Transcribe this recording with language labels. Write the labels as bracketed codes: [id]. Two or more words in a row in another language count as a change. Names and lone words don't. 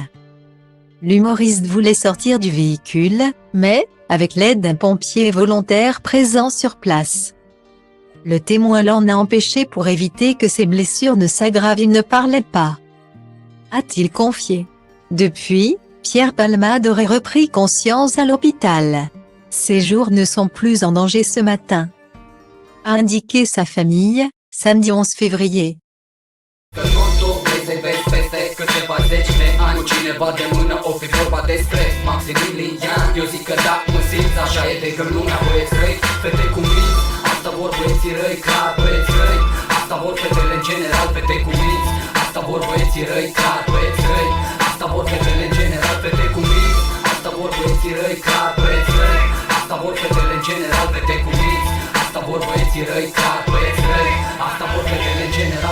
[fr] L'humoriste voulait sortir du véhicule, mais, avec l'aide d'un pompier volontaire présent sur place, le témoin l'en a empêché pour éviter que ses blessures ne s'aggravent. Il ne parlait pas, a-t-il confié. Depuis, Pierre Palmade aurait repris conscience à l'hôpital. Ses jours ne sont plus en danger ce matin, a indiqué sa famille, samedi 11 février. [ro] Să-i vezi peste câteva zeci de ani Cu cineva de mână o fi vorba despre Maximilian. Eu zic că da, mă simți, așa e de când lumea băieți răi Fete cu minți, asta vor băieții răi, clar băieți răi Asta vor fetele în general, fete cu minți Asta vor băieții răi, clar băieți răi Asta vor fetele în general, fete cu minți Asta vor băieții răi, clar băieți răi Asta vor fetele în general, fete cu minți Asta vor băieții răi, clar băieți răi Asta vor fetele în general.